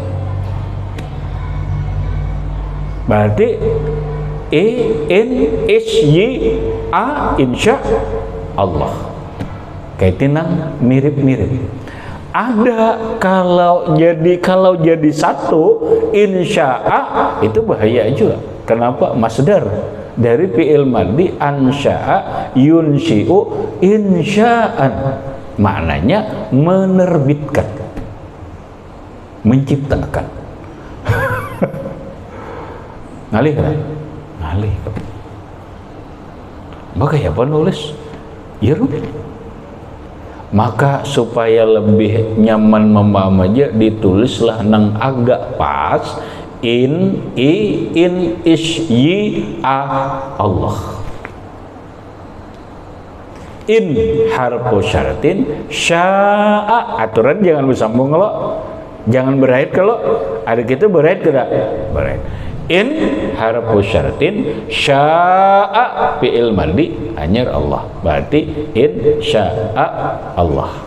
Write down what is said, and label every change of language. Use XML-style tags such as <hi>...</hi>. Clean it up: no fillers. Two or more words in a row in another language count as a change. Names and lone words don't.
<bjn>Berarti</bjn> <ar>إن شاء الله,</ar> <bjn>kaitan mirip-mirip. Ada kalau jadi satu insya itu bahaya juga. Kenapa? Masdar dari</bjn> <ar>فعل ماضي أنشأ ينشئ إنشاء,</ar> <bjn>maknanya menerbitkan, menciptakan. Ngalih kan? Ngalih. Maka ya penulis ya rumit. Maka supaya lebih nyaman memaham aja, ditulislah nang agak pas</bjn> <ar>إن الله. إن حرف شرط شاء</ar> <bjn>aturan jangan bersambung lo, jangan berait kalau ada kita berait tidak berait.</bjn> <ar>إن حرف شرط شاء فعل ماضي anyar Allah, berarti إن شاء الله.</ar>